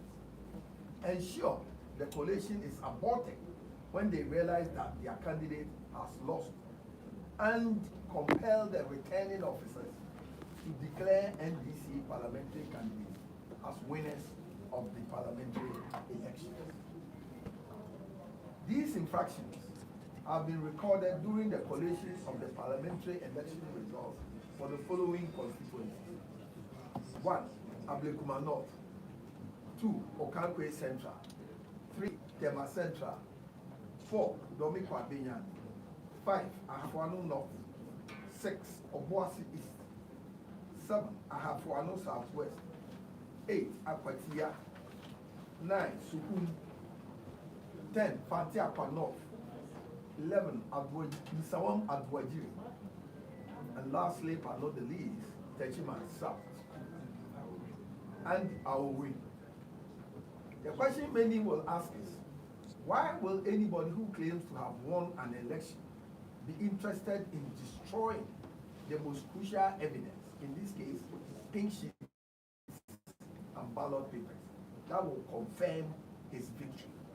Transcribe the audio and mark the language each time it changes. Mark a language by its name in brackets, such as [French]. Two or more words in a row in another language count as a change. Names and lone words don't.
[English] Ensure the collation is aborted when they realize that their candidate has lost, and compel the returning officers to declare NDC parliamentary candidates as winners of the parliamentary elections. These infractions have been recorded during the collation of the parliamentary election results for the following constituencies: 1. Ablekuma North, 2. Okankwe Central, 3. Tema Central, 4. Domiko Abenyan, 5. Ahafuano North, 6. Obuasi East, 7. Ahafuano Southwest, 8. Akwatia, 9. Sukum, 10. Fantiakwa North, 11. Misawam Adwajiri, and lastly, but not the least, Techima South and Aowi. The question many will ask is, why will anybody who claims to have won an election be interested in destroying the most crucial evidence, in this case, pink sheets and ballot papers, that will confirm his victory?